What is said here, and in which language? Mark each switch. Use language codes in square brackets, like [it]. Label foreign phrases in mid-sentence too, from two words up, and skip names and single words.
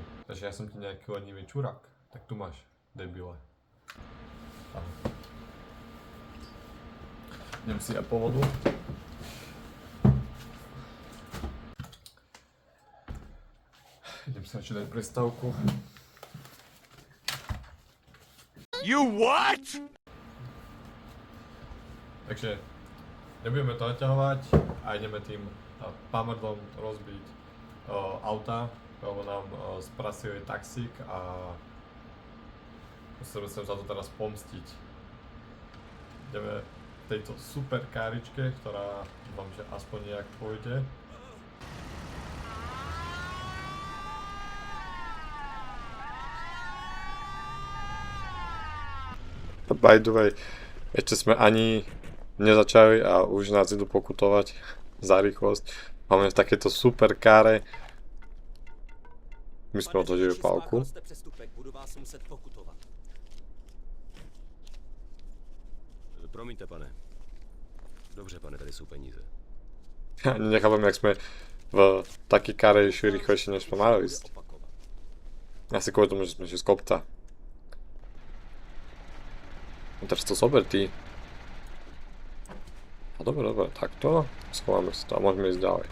[sk] Takže ja som ti nejaký lenivý čurák, tak tu máš, debile. Idem si ja po vodu. Idem si radšej dať prestávku. [en] You what? [sk] Takže nebudeme to naťahovať a ideme tým pamrdom rozbiť auta, lebo nám sprasili taxík a musíme sa za to teraz pomstiť. Ideme v tejto super káričke, ktorá dúfam, že aspoň nejak pôjde. [en] By the way, [sk] ešte sme ani nezačali a už nás idú pokutovať za rýchlosť. Máme v takéto super káre. My sme odhodili pálku. [cs] Promiňte, pane. Dobře, pane, tady jsou peníze. [sk] Ani nechápem, jak sme v takej káre išli rýchlejšie, než sme mali ísť. Asi kvôli tomu, že sme išli z kopca. No teraz to zober, ty. No dobre, takto. Schováme si to a môžeme ísť ďalej.